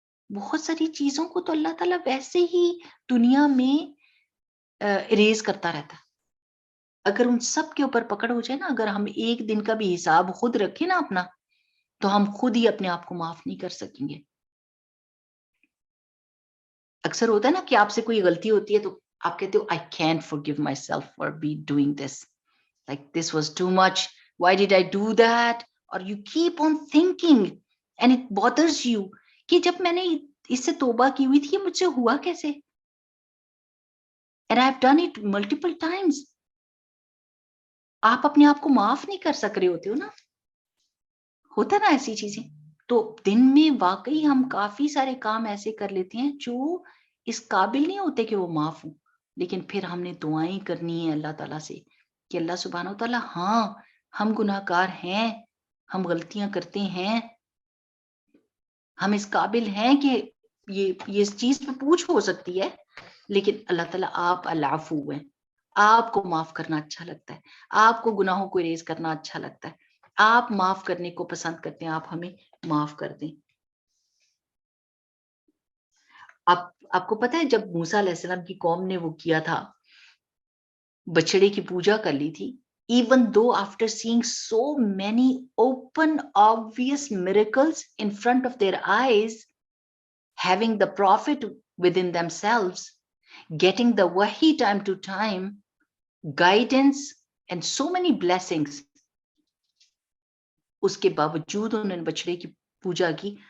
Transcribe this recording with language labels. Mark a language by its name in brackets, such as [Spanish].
[Urdu] بہت ساری چیزوں کو تو اللہ تعالیٰ ویسے ہی دنیا میں اریز کرتا رہتا ہے. اگر ان سب کے اوپر پکڑ ہو جائے نا، اگر ہم ایک دن کا بھی حساب خود رکھیں نا اپنا، تو ہم خود ہی اپنے آپ کو معاف نہیں کر سکیں گے. اکثر ہوتا ہے نا کہ آپ سے کوئی غلطی ہوتی ہے تو آپ کہتے ہو [English] I can't forgive myself for be doing this, like this was too much, why did I do that, or you keep on thinking and it bothers you [Urdu] کہ جب میں نے اس سے توبہ کی ہوئی تھی یہ مجھ سے ہوا کیسے, [English] and I've done it multiple times. [Urdu] آپ اپنے آپ کو معاف نہیں کر سک رہے ہوتے ہو نا, ہوتا نا ایسی چیزیں. تو دن میں واقعی ہم کافی سارے کام ایسے کر لیتے ہیں جو اس قابل نہیں ہوتے کہ وہ معاف ہوں, لیکن پھر ہم نے دعائیں کرنی ہے اللہ تعالیٰ سے کہ اللہ سبحانہ وتعالیٰ ہاں ہم گناہ گار ہیں, ہم غلطیاں کرتے ہیں, ہم اس قابل ہیں کہ یہ اس چیز پہ پوچھ ہو سکتی ہے, لیکن اللہ تعالیٰ آپ العفو ہیں, آپ کو معاف کرنا اچھا لگتا ہے, آپ کو گناہوں کو اریز کرنا اچھا لگتا ہے, آپ معاف کرنے کو پسند کرتے ہیں, آپ ہمیں معاف کر دیں. آپ کو پتہ ہے جب موسیٰ علیہ السلام کی قوم نے وہ کیا تھا, بچڑے کی پوجا کر لی تھی, [English] even though after seeing so many open obvious miracles in front of their eyes, having the prophet within themselves, getting the wahi time to time, guidance and so many blessings, [Urdu] اس کے باوجود انہوں نے بچڑے کی پوجا کی.